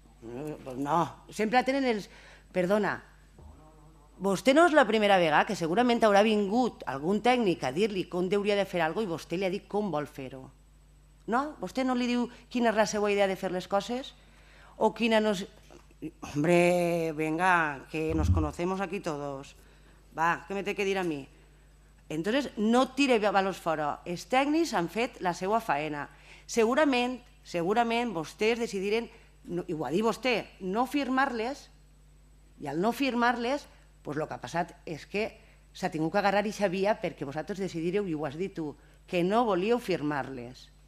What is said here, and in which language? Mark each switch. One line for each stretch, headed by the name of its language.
Catalan: No, sempre tenen els... Perdona, vostè no és la primera vegada que segurament haurà vingut algun tècnic a dir-li com hauria de fer alguna cosa i vostè li ha dit com vol fer-ho. No? Vostè no li diu quina és la seva idea de fer les coses? O quina no és...
Spanish: Hombre, venga, que nos conocemos aquí todos.
Catalan: Va, què me té que dir a mi? Entonces, no tire valors fora. Els tècnics han fet la seva faena. Segurament vostès decidiren, i ho ha dit vostè, no firmar-les, i al no firmar-les, el que ha passat és que s'ha tingut que agarrar i sabia perquè vosaltres decidireu, i ho has dit tu, que no volíeu firmar-les.